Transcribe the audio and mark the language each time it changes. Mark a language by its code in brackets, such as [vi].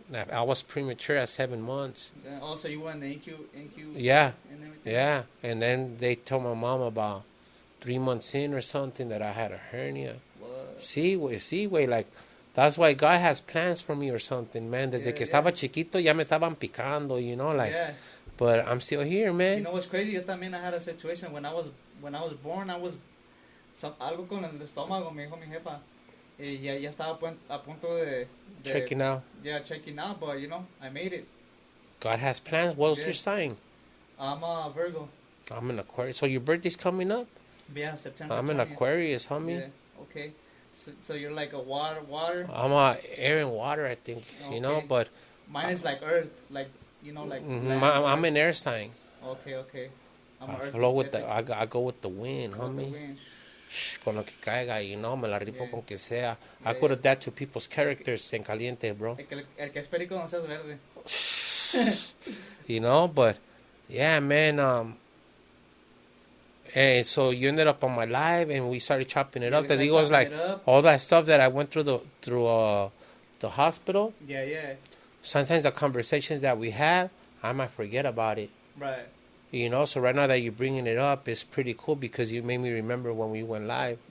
[en] I was premature at 7 months. Also, you were in the NQ yeah. And everything? Yeah. And then they told my mom about 3 months in or something that I had a hernia. What? See, güey, like, that's why God has plans for me or something, man. [es] Desde que estaba chiquito ya me estaban picando, [en] you know, like. Yeah. But I'm still here, man. You know what's crazy? I had a situation when I when I was born, I was [es] algo con el estómago, me dijo mi jefa. Ya estaba a punto de [en] checking out. Yeah, checking out, but you know, I made it. God has plans. What's your sign? I'm a Virgo. I'm an Aquarius. So your birthday's coming up? Yeah, September. I'm 20th. An Aquarius, homie. Yeah, okay. So you're like a water? I'm a air and water, I think. Okay. You know, but mine is like earth, like, you know, like I'm an air sign. Okay. I'm I flow with the I go with the wind, homie. [es] Con lo que caiga, [en] you know, [es] me la rifo con que sea. [en] I could adapt to people's characters [es] en caliente, [en] bro. [es] El que es perico no seas verde. [en] You know, but yeah, man. And so you ended up on my live, and we started chopping it up. [es] Te digo, [en] was like all that stuff that I went through the hospital. Yeah. Sometimes the conversations that we have, I might forget about it. Right. You know, so right now that you're bringing it up, it's pretty cool because you made me remember when we went live.